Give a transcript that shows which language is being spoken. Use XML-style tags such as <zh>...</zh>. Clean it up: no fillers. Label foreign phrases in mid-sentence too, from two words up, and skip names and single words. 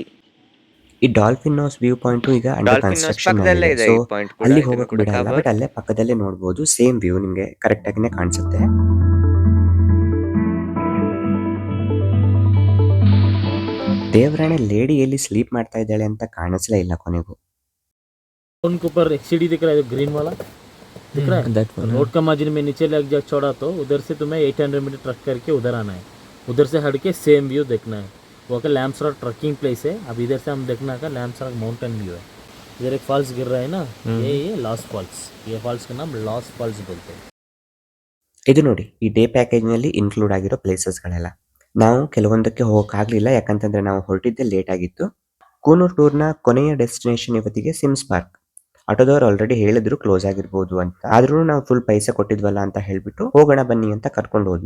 <kn>ಈ ಡಾಲ್ಫಿನ್ ನೋಸ್</kn> <en>view point</en> <kn>ಈಗ ಅಂಡರ್ ಡಾಲ್ಫಿನ್ ನೋಸ್ ಕನ್ಸ್ಟ್ರಕ್ಷನ್ ಪಕ್ಕದಲ್ಲೇ ಇದೆ ಸೊ ಈ ಪಾಯಿಂಟ್ ಕೂಡ. ಅಲ್ಲಿ ಇದನ್ನು ಹೋಗಕ್ ಕೂಡ ಬಿಡಲ್ಲ, cover. ಬಟ್ ಅಲ್ಲೇ ಪಕ್ಕದಲ್ಲೇ ನೋಡ್ಬೋದು.</kn> <en>same view</en> <kn>ನಿಮ್ಗೆ ಕರೆಕ್ಟ್ ಆಗಿನೇ ಕಾಣಿಸುತ್ತೆ. ದೇವರಾಣೆ ಲೇಡಿ ಎಲ್ಲಿ ಸ್ಲೀಪ್ ಮಾಡ್ತಾ ಇದ್ದಾಳೆ ಅಂತ ಕಾಣಿಸ್ಲೇ ಇಲ್ಲ ಕೊನೆಗೂ.</kn> <hi>उनके ऊपर एक सीढ़ी दिख रहा है, जो ग्रीन वाला दिख रहा है. रोड का मार्जिन में नीचे लग जा छोड़ा तो उधर से तुम्हें 800 मीटर ट्रक करके उधर आना है. उधर से हट के</hi> <en>same view</en> <hi>देखना है. वो का लैम्सरॉक</hi> <en>trekking place</en> <hi>है. अब इधर से हम देखना का लैम्सरॉक</hi> <en>mountain view</en> <hi>है. इधर एक फॉल्स गिर रहा है ना, ये लॉस्ट फॉल्स. ये फॉल्स का नाम लॉस्ट फॉल्स बोलते हैं.</hi> <kn>ಇದು ನೋಡಿ, ಈ</kn> <en>day package</en> <kn>ನಲ್ಲಿ ಇನ್ಕ್ಲೂಡ್ ಆಗಿರೋ ಪ್ಲೇಸಸ್ಗಳೆಲ್ಲ. ನಾವು ಕೆಲವೊಂದಕ್ಕೆ ಹೋಗಕ್ಕಾಗ್ಲಿಲ್ಲ, ಯಾಕಂತಂದ್ರೆ ನಾವು ಹೊರಟಿದ್ದೆ ಲೇಟ್ ಆಗಿತ್ತು. ಕೂನೂರ್ ಟೂರ್ನ ಕೊನೆಯ ಡೆಸ್ಟಿನೇಷನ್ ಇವತ್ತಿಗೆ ಸಿಮ್ಸ್ ಪಾರ್ಕ್. ಆಟೋದವ್ರು ಆಲ್ರೆಡಿ ಹೇಳಿದ್ರು ಕ್ಲೋಸ್ ಆಗಿರ್ಬೋದು ಅಂತ. ಆದ್ರೂ ನಾವು ಫುಲ್ ಪೈಸೆ ಕೊಟ್ಟಿದ್ವಲ್ಲ ಅಂತ ಹೇಳ್ಬಿಟ್ಟು ಹೋಗೋಣ ಬನ್ನಿ ಅಂತ ಕರ್ಕೊಂಡು ಹೋದ್ವಿ.</kn>